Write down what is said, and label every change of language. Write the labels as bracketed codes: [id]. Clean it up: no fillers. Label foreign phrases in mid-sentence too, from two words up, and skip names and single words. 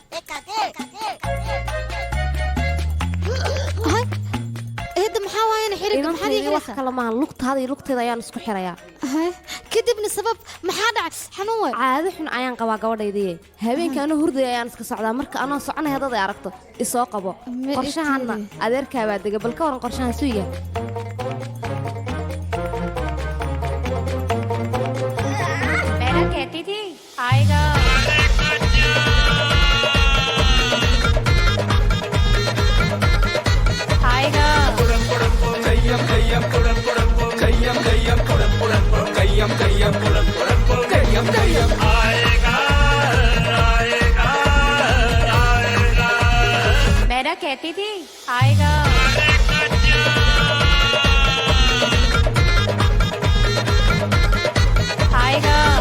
[so] eedda maxaa waayana xiriirka maxaad ii wax kale maahan lugtaada iyo lugteeda ayaan isku xirayaa kadibna sabab maxaa dhacay xanuun way caado xun ayaan qabaa gabadhaydiye habeenkii anoo hurdaya ayaan iska socdaa marka anoo soconay haddaad ay aragto isoo qabo qorshahanna adeerkaa baa dega bal ka waran qorshahan suu yahay [hi] मैडम कहती थी आएगा आएगा मैडम कहती थी आएगा आएगा